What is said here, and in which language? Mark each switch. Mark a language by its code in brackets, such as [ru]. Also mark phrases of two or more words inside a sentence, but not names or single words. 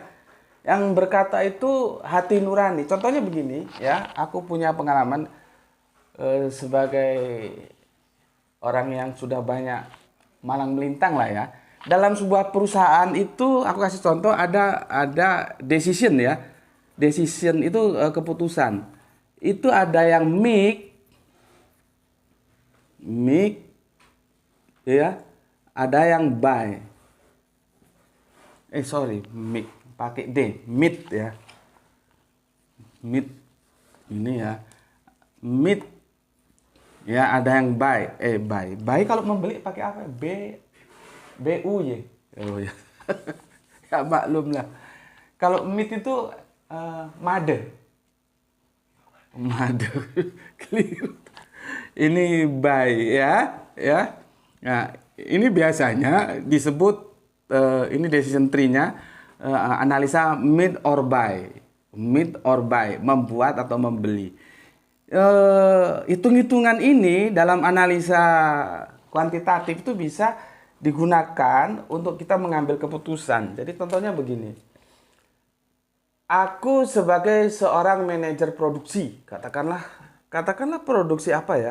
[id] Yang berkata itu hati nurani. Contohnya begini, ya, aku punya pengalaman sebagai orang yang sudah banyak malang melintang lah ya. Dalam sebuah perusahaan itu, aku kasih contoh, ada decision ya. Decision itu keputusan. Itu ada yang make ya, ada yang buy. Make pakai D, meet ya. Meet ini ya. Meet ya, ada yang buy. Buy kalau membeli pakai apa? BUY. Oh ya. Ya maklum lah. Kalau meet itu made. Keliru. Ini buy ya. Nah, ini biasanya disebut ini [en] decision tree- [id] nya analisa [en] meet or buy. Meet or buy, [id] membuat atau membeli. Hitung-hitungan ini dalam analisa kuantitatif itu bisa digunakan untuk kita mengambil keputusan. Jadi contohnya begini. Aku sebagai seorang manajer produksi, katakanlah produksi apa ya?